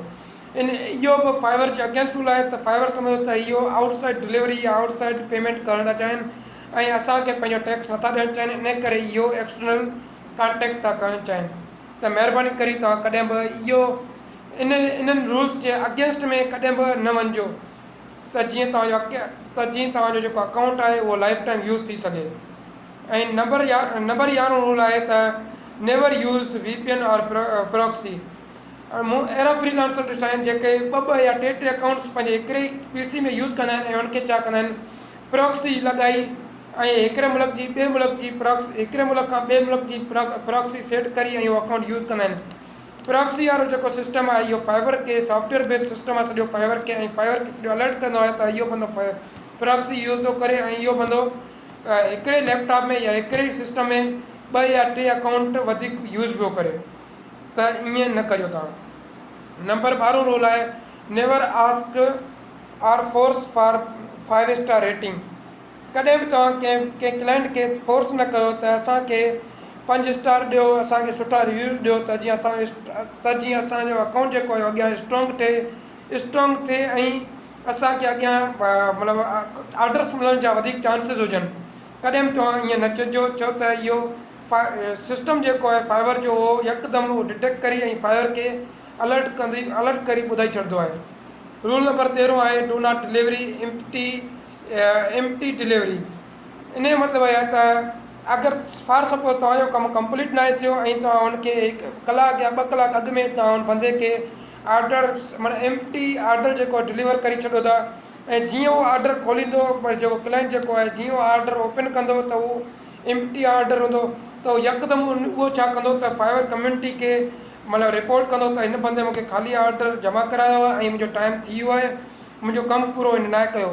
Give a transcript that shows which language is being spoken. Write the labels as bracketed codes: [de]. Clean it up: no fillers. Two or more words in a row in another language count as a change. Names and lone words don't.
[sd] इहो बि फाइवर जे [en] against rule [sd] आहे त फाइवर सम्झो त इहो [en] outside delivery [sd] या [en] outside payment [sd] करण था चाहिनि ऐं असांखे पंहिंजो टैक्स नथा ॾियणु चाहिनि, इन करे इहो [en] external contact [sd] था करणु चाहिनि। त महिरबानी करे तव्हां कॾहिं बि इहो इन्हनि रूल्स जे अगेंस्ट में कॾहिं बि न वञिजो त जीअं तव्हांजो जेको अकाउंट आहे उहो [en] life time use [sd] थी सघे। ऐं [en] number 11 rule [sd] आहे त [en] never use VPN [sd] और प्रॉक्सी। मूं अहिड़ा फ्रीलांसर ॾिठा आहिनि जेके ॿ या टे अकाउंट्स पंहिंजे हिकिड़े PC में यूज़ कंदा आहिनि ऐं उनखे छा कंदा आहिनि प्रॉक्सी लॻाई ऐं हिकिड़े मुल्क जी ॿिए मुल्क जी हिकिड़े मुल्क खां ॿिए मुल्क जी प्रॉक्सी सेट करी ऐं इहो अकाउंट यूज़ कंदा आहिनि। प्रॉक्सी वारो जेको सिस्टम आहे इहो फाइवर के [en] software based system [sd] आहे सॼो फाइवर खे सॼो अलर्ट कंदो आहे त इहो बंदो [en] proxy use [sd] थो करे ऐं इहो बंदो हिकिड़े लैपटॉप में या हिकिड़े ई सिस्टम में 2 या 3 अकाउंट वधीक यूज़ पियो करे, त ईअं न करियो तव्हां। [en] number 12 rule आहे never ask or force for 5 star rating. [sd] कॾहिं बि तव्हां कंहिं क्लाइंट खे फोर्स न कयो त असांखे 5 स्टार ॾियो, असांखे सुठा रिव्यू ॾियो त जीअं असांजो अकाउंट जेको आहे अॻियां स्ट्रॉंग थिए ऐं असांखे अॻियां मतिलबु ऑर्डर्स मिलण जा वधीक चांसिस हुजनि। कॾहिं बि तव्हां ईअं न चइजो छो त इहो सिस्टम जेको आहे फाइवर जो उहो यकदमि उहो डिटेक्ट करी ऐं फाइवर खे अलर्ट करी ॿुधाए छॾींदो आहे। [en] rule number 13 आहे do not delivery empty delivery. [sd] इन जो मतिलबु आहे त अगरि [en] for suppose [sd] तव्हांजो कमु कंप्लीट न थियो ऐं तव्हां हुनखे 1 कलाक या 2 कलाक अॻु में तव्हां हुन बंदे खे ऑर्डर माना [en] empty order [sd] जेको डिलीवर करे छॾियो था ऐं जीअं उहो ऑर्डर खोलींदो जेको क्लाइंट जेको आहे जीअं उहो [en] order open [sd] कंदो त उहो [en] empty order [sd] हूंदो त उहो यकदमि उहो छा कंदो त फाइवर कम्यूनिटी खे मतिलबु रिपोर्ट कंदो त हिन बंदे मूंखे ख़ाली ऑर्डर जमा करायो आहे ऐं मुंहिंजो टाइम थी वियो आहे, मुंहिंजो कमु पूरो हिन न कयो।